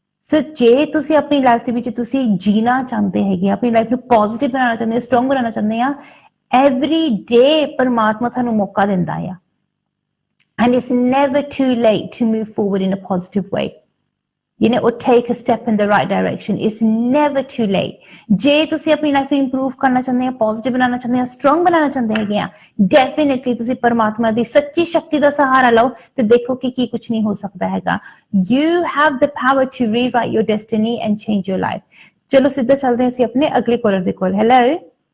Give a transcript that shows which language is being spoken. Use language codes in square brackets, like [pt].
[en] So [pa] ਜੇ ਤੁਸੀਂ ਆਪਣੀ ਲਾਈਫ ਦੇ ਵਿੱਚ ਤੁਸੀਂ ਜੀਣਾ ਚਾਹੁੰਦੇ ਹੈਗੇ, ਆਪਣੀ ਲਾਈਫ ਨੂੰ ਪੋਜ਼ਿਟਿਵ ਬਣਾਉਣਾ ਚਾਹੁੰਦੇ, ਸਟਰੋਂਗ ਬਣਾਉਣਾ ਚਾਹੁੰਦੇ ਆ, [en] every day [pa] ਪਰਮਾਤਮਾ ਤੁਹਾਨੂੰ ਮੌਕਾ ਦਿੰਦਾ ਆ, [en] and it's never too late to move forward in a positive way, you know, or take a step in the right direction. It's never too late. [pa] ਜੇ ਤੁਸੀਂ ਆਪਣੀ ਲਾਈਫ ਨੂੰ ਇੰਪਰੂਵ ਕਰਨਾ ਚਾਹੁੰਦੇ ਆ, ਪੋਜ਼ਿਟਿਵ ਬਣਾਉਣਾ ਚਾਹੁੰਦੇ ਆ, ਸਟਰੋਂਗ ਬਣਾਉਣਾ ਚਾਹੁੰਦੇ ਹੈਗੇ ਆ, ਡੈਫੀਨਿਟਲੀ ਤੁਸੀਂ ਪਰਮਾਤਮਾ ਦੀ ਸੱਚੀ ਸ਼ਕਤੀ ਦਾ ਸਹਾਰਾ ਲਓ ਤੇ ਦੇਖੋ ਕਿ ਕੀ ਕੁਝ ਨਹੀਂ ਹੋ ਸਕਦਾ ਹੈਗਾ. [en] You have the power to rewrite your destiny and change your life. [pa] ਚਲੋ ਸਿੱਧਾ ਚੱਲਦੇ ਹਾਂ ਅਸੀਂ ਆਪਣੇ ਅਗਲੇ ਕਾਲਰ ਦੇ ਕੋਲ.